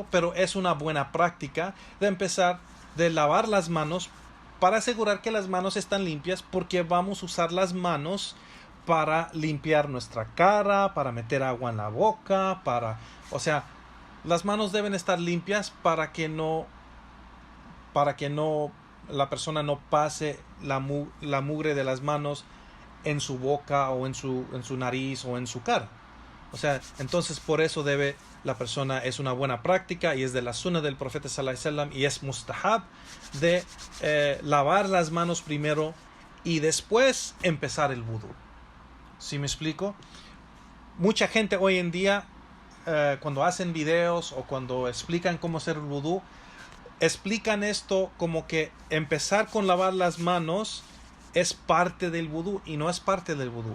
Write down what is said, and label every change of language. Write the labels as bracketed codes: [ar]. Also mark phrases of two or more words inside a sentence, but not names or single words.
[es] Pero es una buena práctica de empezar de lavar las manos para asegurar que las manos están limpias, porque vamos a usar las manos para limpiar nuestra cara, para meter agua en la boca, o sea, las manos deben estar limpias para que no la persona no pase la mugre de las manos en su boca o en su nariz o en su cara. O sea, entonces por eso la persona, es una buena práctica y es de la sunna del profeta [ar] صلى الله عليه وسلم, [es] y es mustahab de lavar las manos primero y después empezar el wudu. ¿Sí me explico? Mucha gente hoy en día, cuando hacen videos o cuando explican cómo hacer el wudu, explican esto como que empezar con lavar las manos es parte del vudú, y no es parte del vudú.